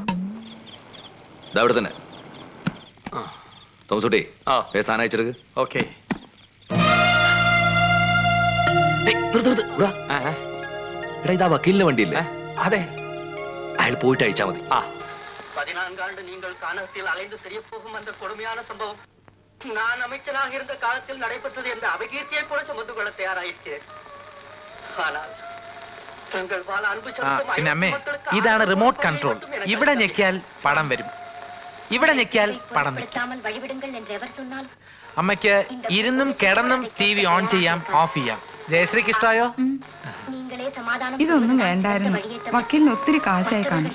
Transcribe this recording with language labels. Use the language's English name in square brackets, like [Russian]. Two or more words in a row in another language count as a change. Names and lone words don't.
[Malayalam] അവിടെ തന്നെ തോമസൂട്ടി, സാധനം അയച്ചെടുക്ക്. ഓക്കെ. ഇതാ വക്കീലിന്റെ വണ്ടിയില്ലേ? അതെ, അയാൾ പോയിട്ട് അയച്ചാ മതി. [Tamil] 14 ஆண்டு நீங்கள் கானகத்தில் அலைந்து தெரிய போகும் அந்த கொடுமையான சம்பவம் நான் அமைச்சராக இருந்த காலத்தில் நடைபெற்றது என்ற அபகீர்த்தியை கூட சுமந்து கொள்ள தயாராயிற்று. ஆனால் [Malayalam] പിന്നെ അമ്മേ, ഇതാണ് [English] remote control. [Malayalam] ഇവിടെ ഞെക്കിയാൽ പടം വരും, ഇവിടെ ഞെക്കിയാൽ പടം നിൽക്കും. അമ്മയ്ക്ക് ഇരുന്നും കിടന്നും TV ഓൺ ചെയ്യാം, ഓഫ് ചെയ്യാം. ജയശ്രീക്ക് ഇഷ്ടമായോ? ഇതൊന്നും വേണ്ടായിരുന്നു. വക്കീലിന് ഒത്തിരി കാശായി കാണും.